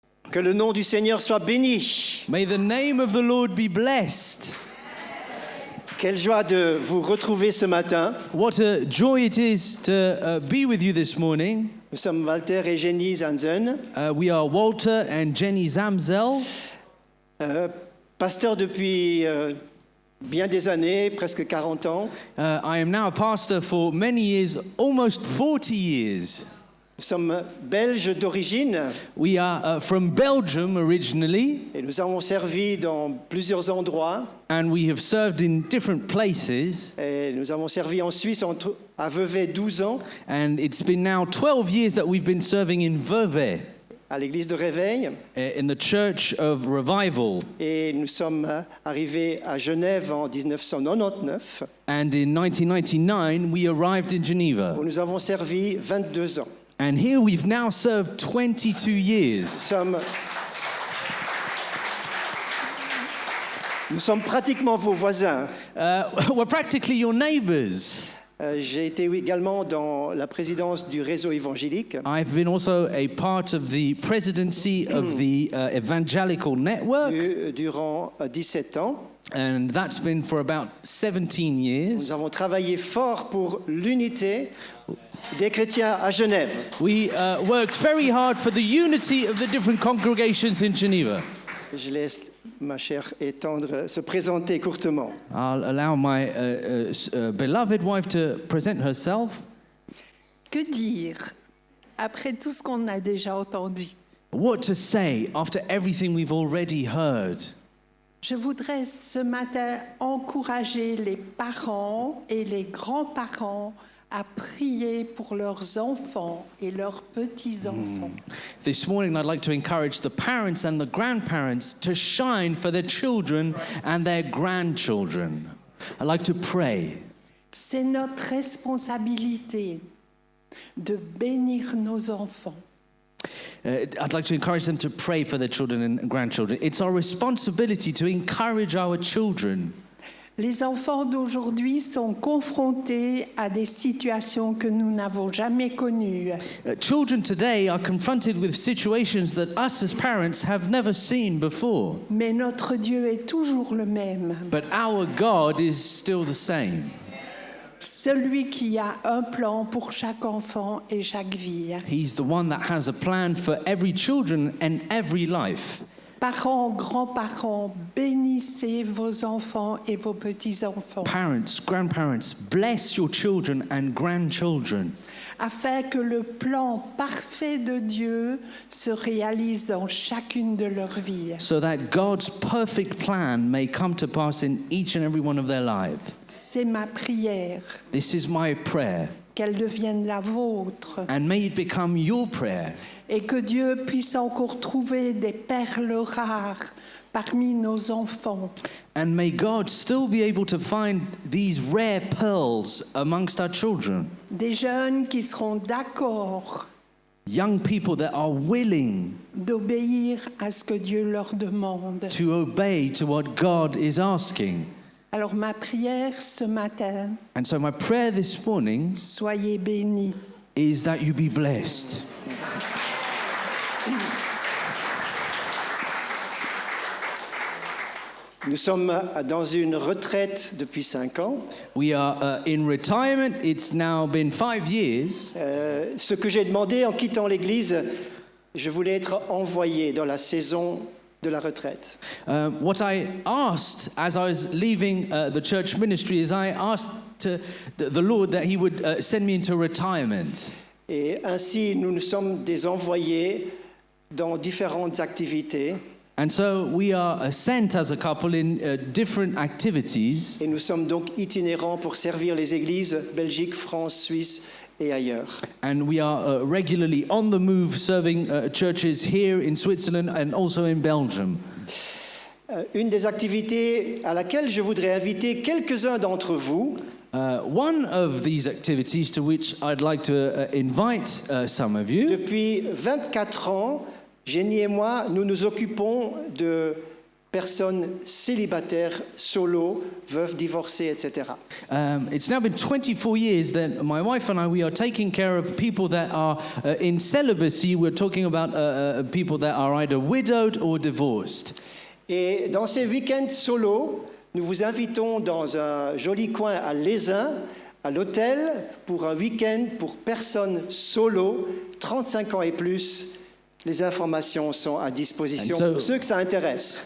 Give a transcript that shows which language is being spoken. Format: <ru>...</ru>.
<fr>Que le nom du Seigneur soit béni.</fr> <en>May the name of the Lord be blessed.</en> <fr>Quelle joie de vous retrouver ce matin.</fr> <en>What a joy it is to be with you this morning.</en> <fr>Nous sommes Walter et Jenny Zanzen,</fr> <en>We are Walter and Jenny Zamzel.</en> <fr>pasteurs depuis bien des années, presque 40 ans.</fr> <en>I am now a pastor for many years, almost 40 years.</en> <fr>Nous sommes belges d'origine</fr> <en>We are from Belgium originally,</en> <fr>et nous avons servi dans plusieurs endroits.</fr> <en>and we have served in different places.</en> <fr>Et nous avons servi en Suisse à Vevey 12 ans,</fr> <en>And it's been now 12 years that we've been serving in Vevey,</en> <fr>à l'église de Réveil.</fr> <en>in the Church of Revival.</en> <fr>Et nous sommes arrivés à Genève en 1999,</fr> <en>And in 1999, we arrived in Geneva.</en> <fr>où nous avons servi 22 ans.</fr> <en>And here we've now served 22 years.</en> <fr>Nous sommes pratiquement vos voisins.</fr> <en>We're practically your neighbors.</en> <fr>J'ai été également dans la présidence du réseau évangélique</fr> <en>I've been also a part of the presidency of the Evangelical Network,</en> <fr>durant 17 ans.</fr> <en>and that's been for about 17 years.</en> <fr>Nous avons travaillé fort pour l'unité des chrétiens à Genève.</fr> <en>We worked very hard for the unity of the different congregations in Geneva.</en> <fr>Je laisse ma chère et tendre se présenter courtement.</fr> <en>I'll allow my beloved wife to present herself.</en> <fr>Que dire après tout ce qu'on a déjà entendu?</fr> <en>What to say after everything we've already heard?</en> <fr>Je voudrais ce matin encourager les parents et les grands-parents à prier pour leurs enfants et leurs petits-enfants.</fr> <en>This morning, I'd like to encourage the parents and the grandparents to shine for their children and their grandchildren. I'd like to pray.</en> <fr>C'est notre responsabilité de bénir nos enfants.</fr> <en>I'd like to encourage them to pray for their children and grandchildren. It's our responsibility to encourage our children.</en> <fr>Les enfants d'aujourd'hui sont confrontés à des situations que nous n'avons jamais connues.</fr> <en>Children today are confronted with situations that us as parents have never seen before.</en> <fr>Mais notre Dieu est toujours le même.</fr> <en>But our God is still the same.</en> <fr>Celui qui a un plan pour chaque enfant et chaque vie.</fr> <en>He's the one that has a plan for every children and every life.</en> <fr>Parents, grands-parents, bénissez vos enfants et vos petits-enfants,</fr> <en>Parents, grandparents, bless your children and grandchildren,</en> <fr>afin que le plan parfait de Dieu se réalise dans chacune de leurs vies.</fr> <en>so that God's perfect plan may come to pass in each and every one of their lives.</en> <fr>C'est ma prière,</fr> <en>This is my prayer,</en> <fr>qu'elle devienne la vôtre,</fr> <en>and may it become your prayer,</en> <fr>et que Dieu puisse encore trouver des perles rares parmi nos enfants,</fr> <en>and may God still be able to find these rare pearls amongst our children,</en> <fr>des jeunes qui seront d'accord</fr> <en>young people that are willing</en> <fr>d'obéir à ce que Dieu leur demande.</fr> <en>to obey to what God is asking.</en> <fr>Alors ma prière ce matin,</fr> <en>And so my prayer this morning</en> <fr>soyez bénis.</fr> <en>is that you be blessed.</en> <fr>Nous sommes dans une retraite depuis 5 ans.</fr> <en>We are in retirement. It's now been 5 years.</en> <fr>Ce que j'ai demandé en quittant l'église, je voulais être envoyé dans la saison de la retraite.</fr> <en>What I asked as I was leaving the church ministry is I asked the Lord that He would send me into retirement.</en> <fr>Et ainsi, nous sommes des envoyés dans différentes activités.</fr> <en>And so we are sent as a couple in different activities.</en> <fr>Et nous sommes donc itinérants pour servir les églises Belgique, France, Suisse et ailleurs.</fr> <en>And we are regularly on the move serving churches here in Switzerland and also in Belgium.</en> <fr>Une des activités à laquelle je voudrais inviter quelques-uns d'entre vous,</fr> <en>One of these activities to which I'd like to invite some of you.</en> <fr>depuis 24 ans, Jenny et moi, nous nous occupons de personnes célibataires, solo, veuves, divorcées, etc.</fr> <en>It's now been 24 years that my wife and I, we are taking care of people that are in celibacy. We're talking about people that are either widowed or divorced.</en> <fr>Et dans ces week-ends solo, nous vous invitons dans un joli coin à Lézin, à l'hôtel, pour un week-end pour personnes solo, 35 ans et plus. Les informations sont à disposition pour ceux que ça intéresse.</fr>